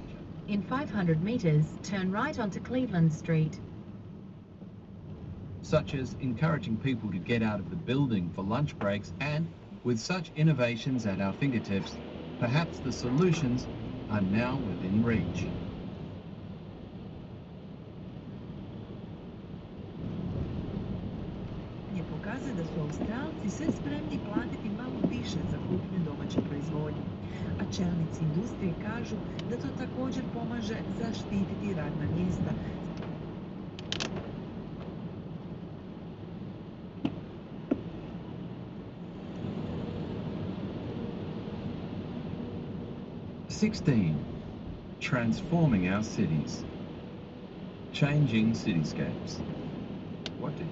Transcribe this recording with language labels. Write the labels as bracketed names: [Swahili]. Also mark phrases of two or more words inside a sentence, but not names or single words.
[English] In 500 metres, turn right onto Cleveland Street. Such as encouraging people to get out of the building for lunch breaks, and with such innovations at our fingertips, perhaps the solutions are now within reach. [Croatian] Je pokazuje da su Australci sve spremni platiti malo više za kupnju domaće proizvodnje, a čelnici industrije kažu da to također pomaže zaštititi radna mjesta. [English] Transforming our cities. Changing cityscapes. What do